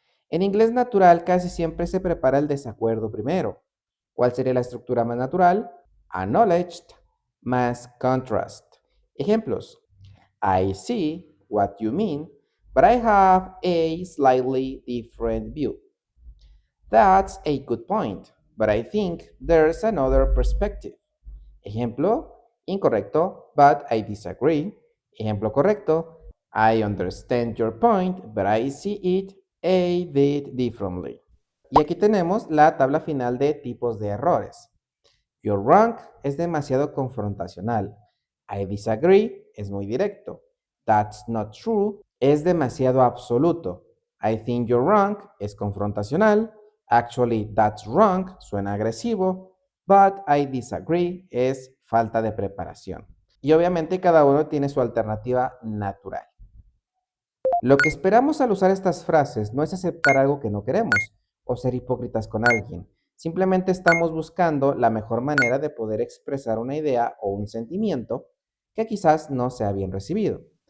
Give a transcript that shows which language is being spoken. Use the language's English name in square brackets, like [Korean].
[Spanish] En inglés natural casi siempre se prepara el desacuerdo primero. ¿Cuál sería la estructura más natural? Acknowledged más contrast. Ejemplos. [English] I see what you mean, but I have a slightly different view. That's a good point, but I think there's another perspective. [Spanish] Ejemplo, incorrecto, [English] but I disagree. [Spanish] Ejemplo correcto, [English] I understand your point, but I see it a bit differently. [Spanish] Y aquí tenemos la tabla final de tipos de errores. [English] You're wrong [Spanish] es demasiado confrontacional. [English] I disagree [Spanish] es muy directo. [English] That's not true [Spanish] es demasiado absoluto. [English] I think you're wrong [Spanish] es confrontacional. [English] Actually, that's wrong [Spanish] suena agresivo. [English] But I disagree [Spanish] es falta de preparación. Y obviamente cada uno tiene su alternativa natural. Lo que esperamos al usar estas frases no es aceptar algo que no queremos o ser hipócritas con alguien. Simplemente estamos buscando la mejor manera de poder expresar una idea o un sentimiento que quizás no sea bien recibido.